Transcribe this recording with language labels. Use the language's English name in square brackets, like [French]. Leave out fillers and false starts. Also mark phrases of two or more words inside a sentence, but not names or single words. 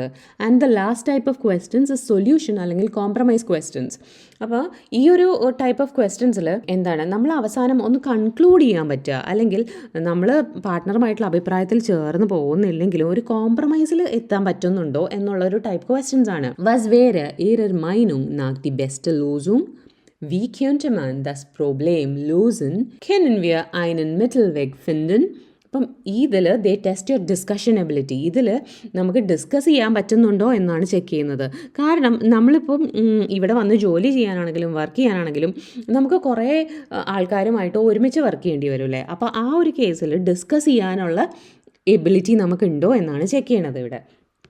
[English] and the last type of questions is solution അല്ലെങ്കിൽ compromise questions. [Malayalam] അപ്പോൾ ഈ ഒരു [English] type of questionsഇൽ [Malayalam] എന്താണ്, നമ്മൾ അവസാനം ഒന്ന് കൺക്ലൂഡ് ചെയ്യാൻ പറ്റുക, അല്ലെങ്കിൽ നമ്മൾ പാർട്ട്ണറുമായിട്ടുള്ള അഭിപ്രായത്തിൽ ചേർന്ന് പോകുന്നില്ലെങ്കിലും ഒരു കോംപ്രമൈസിൽ എത്താൻ പറ്റുന്നുണ്ടോ എന്നുള്ളൊരു [English] type questions [Malayalam] ആണ്. [German] Was wäre Ihrer Meinung nach die beste Lösung? Wie könnte man das Problem lösen? Können wir einen Mittelweg finden? [Malayalam] അപ്പം ഇതിൽ [English] they test your discussion ability. [Malayalam] ഇതിൽ നമുക്ക് ഡിസ്കസ് ചെയ്യാൻ പറ്റുന്നുണ്ടോ എന്നാണ് ചെക്ക് ചെയ്യുന്നത്. കാരണം നമ്മളിപ്പം ഇവിടെ വന്ന് ജോലി ചെയ്യാനാണെങ്കിലും വർക്ക് ചെയ്യാനാണെങ്കിലും നമുക്ക് കുറേ ആൾക്കാരുമായിട്ട് ഒരുമിച്ച് വർക്ക് ചെയ്യേണ്ടി വരും അല്ലേ. അപ്പോൾ ആ ഒരു കേസിൽ ഡിസ്കസ് ചെയ്യാനുള്ള എബിലിറ്റി നമുക്കുണ്ടോ എന്നാണ് ചെക്ക് ചെയ്യണത് ഇവിടെ.